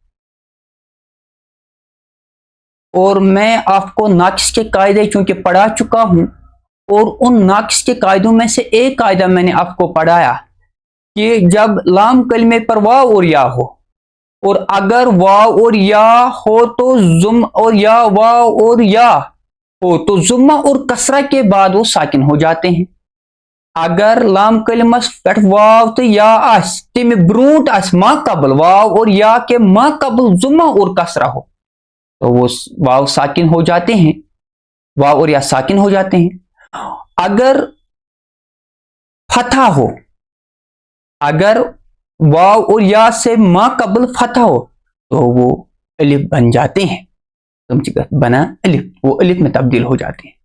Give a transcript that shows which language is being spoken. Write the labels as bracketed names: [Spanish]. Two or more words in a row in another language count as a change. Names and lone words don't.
[Urdu] اور میں آپ کو ناقص کے قاعدے چونکہ پڑھا چکا ہوں، اور ان ناقص کے قاعدوں میں سے ایک قاعدہ میں نے آپ کو پڑھایا کہ جب لام کلمے پر واو اور یا ہو، اور اگر واو اور یا ہو تو ضم، اور یا واو اور یا ہو تو ضمہ اور کسرہ کے بعد وہ ساکن ہو جاتے ہیں۔ [Kashmiri] اگر لام کلمس پہ واو تو یا آس تمہ برونٹ آس ما قبل [Urdu] واو اور یا کے ما قبل ضمہ اور کسرہ ہو تو وہ واو ساکن ہو جاتے ہیں، واو اور یا ساکن ہو جاتے ہیں۔ اگر فتح ہو، اگر واو اور یا سے ما قبل فتح ہو تو وہ الف بن جاتے ہیں، بنا الف، وہ الف میں تبدیل ہو جاتے ہیں۔